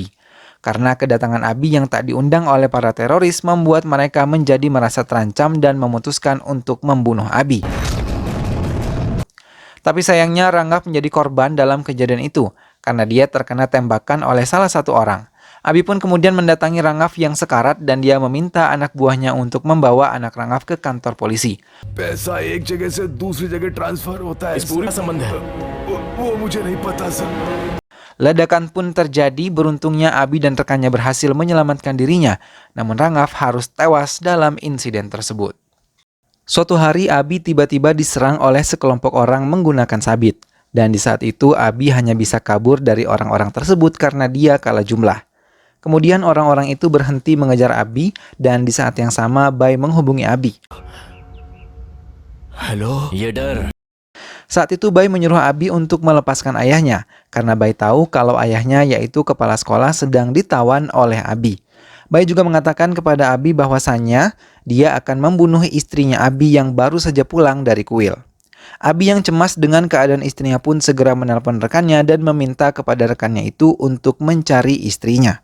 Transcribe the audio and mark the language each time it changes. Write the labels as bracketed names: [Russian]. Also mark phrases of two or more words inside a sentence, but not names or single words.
[Indonesian] Karena kedatangan Abi yang tak diundang oleh para teroris membuat mereka menjadi merasa terancam dan memutuskan untuk membunuh Abi. Tapi sayangnya Rangaf menjadi korban dalam kejadian itu karena dia terkena tembakan oleh salah satu orang. Abi pun kemudian mendatangi Rangaf yang sekarat dan dia meminta anak buahnya untuk membawa anak Rangaf ke kantor polisi. [Hindi] पैसा एक जगह से दूसरी जगह ट्रांसफर होता है इस पूरी संबंध है वो मुझे नहीं पता सर [Indonesian] Ledakan pun terjadi, beruntungnya Abi dan rekannya berhasil menyelamatkan dirinya, namun Rangaf harus tewas dalam insiden tersebut. Suatu hari Abi tiba-tiba diserang oleh sekelompok orang menggunakan sabit, dan di saat itu Abi hanya bisa kabur dari orang-orang tersebut karena dia kalah jumlah. Kemudian orang-orang itu berhenti mengejar Abi dan di saat yang sama Bai menghubungi Abi. [Hindi] हेलो ये डर [Indonesian] Saat itu Bai menyuruh Abi untuk melepaskan ayahnya karena Bai tahu kalau ayahnya yaitu kepala sekolah sedang ditawan oleh Abi. Bai juga mengatakan kepada Abi bahwasannya dia akan membunuh istrinya Abi yang baru saja pulang dari kuil. Abi yang cemas dengan keadaan istrinya pun segera menelpon rekannya dan meminta kepada rekannya itu untuk mencari istrinya.